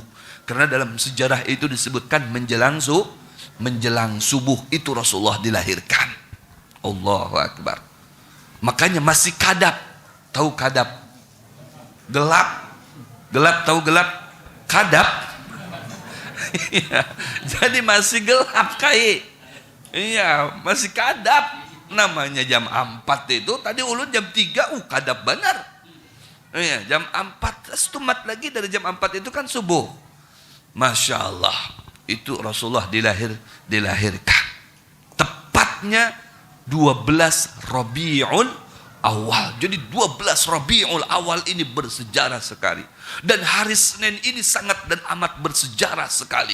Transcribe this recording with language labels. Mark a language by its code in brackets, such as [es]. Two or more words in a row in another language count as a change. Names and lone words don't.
[bjn] Karena dalam sejarah itu disebutkan menjelang subuh itu Rasulullah dilahirkan. [ar] Allahu Akbar. [bjn] Makanya masih kadap. Tahu kadap? Gelap. Gelap, tahu gelap? Kadap. Jadi masih gelap kai. Iya, masih kadap. Namanya jam 4 itu, tadi ulun jam 3, kadap benar. Iya, jam 4, setumat lagi dari jam 4 itu kan subuh. [ar] Masya Allah, [bjn] itu Rasulullah dilahirkan. Tepatnya 12 Rabiul Awal. Jadi 12 Rabiul Awal ini bersejarah sekali. Dan hari Senin ini sangat dan amat bersejarah sekali.